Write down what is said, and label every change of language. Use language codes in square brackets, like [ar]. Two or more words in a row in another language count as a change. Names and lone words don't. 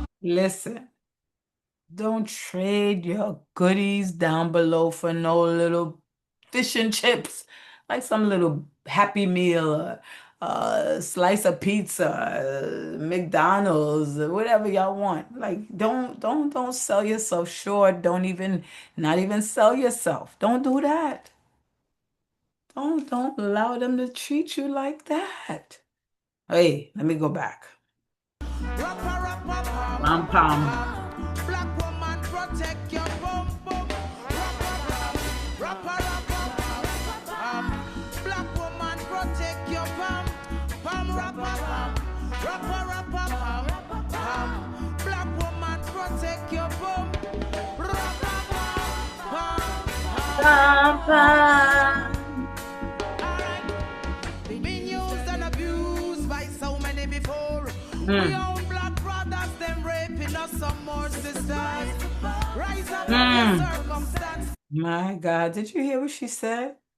[en] Listen, don't trade your goodies down below for no little fish and chips, like some little Happy Meal, slice of pizza, McDonald's, whatever y'all want. Like, don't sell yourself short. Not even sell yourself. Don't do that. Don't allow them to treat you like that. Hey, let me go back. Rapper, rapper, pam, Pam pam. pam. Black woman, protect your bum bum. Rapper, rapper, pam, pam. Black woman, protect your pam, pam, rapper, pam. Rapper, rapper, pam, pam. Black woman, protect your bum. Rapper, pam, Pam pam. pam. Alright, been used and abused by so many before. We Mm, own black brothers, them raping us some more sisters. Rise up of your mm. circumstance. My God, did you hear what she said?